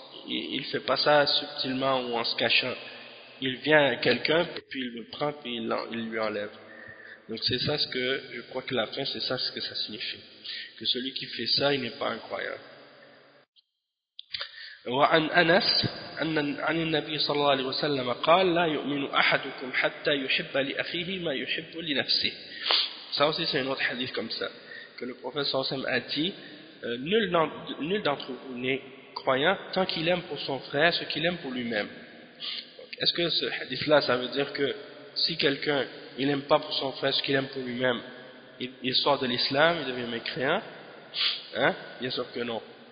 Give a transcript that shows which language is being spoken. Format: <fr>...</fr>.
<fr>Il ne fait pas ça subtilement ou en se cachant. Il vient à quelqu'un, puis il le prend, puis il lui enlève. Donc c'est ça ce que, je crois que la fin, c'est ça ce que ça signifie. Que celui qui fait ça, il n'est pas incroyable.</fr> <ar>وعن أنس عن النبي صلى الله عليه وسلم قال لا يؤمن أحدكم حتى يحب لأخيه ما يحب لنفسه.</ar> <fr>Ça aussi c'est un autre hadith comme ça. Que le prophète Sam a dit, nul d'entre vous n'est croyant tant qu'il aime pour son frère ce qu'il aime pour lui-même. Donc, est-ce que ce hadith-là, ça veut dire que si quelqu'un, il n'aime pas pour son frère ce qu'il aime pour lui-même, il sort de l'islam, il devient mécréant? Hein? Bien sûr que non.</fr>